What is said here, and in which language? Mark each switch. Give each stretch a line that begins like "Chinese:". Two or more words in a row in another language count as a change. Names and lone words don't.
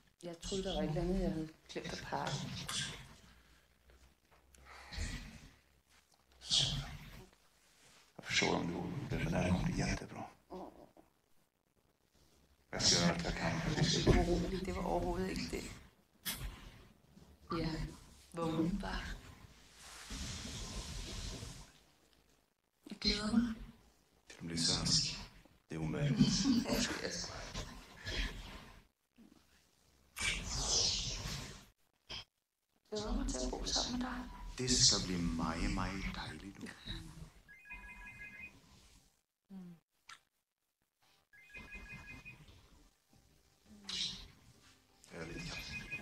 Danish: Jeg troede, der var et eller andet, jeg havde glemt at pakke.
Swedish: Jag förstår om du är orolig, men det här kommer bli jättebra. Jag ska göra allt jag kan för att det ska gå.
Danish: Det var overhovedet ikke det. Ja, vågen bare. Jeg glæder mig.
Swedish: Till att bli svensk. Det är omöjligt.
Danish: Jeg glæder mig til at bo sammen med dig.
Swedish: Det ska bli
Danish: meget, meget dejligt.
Swedish: Jag är lite kaffe.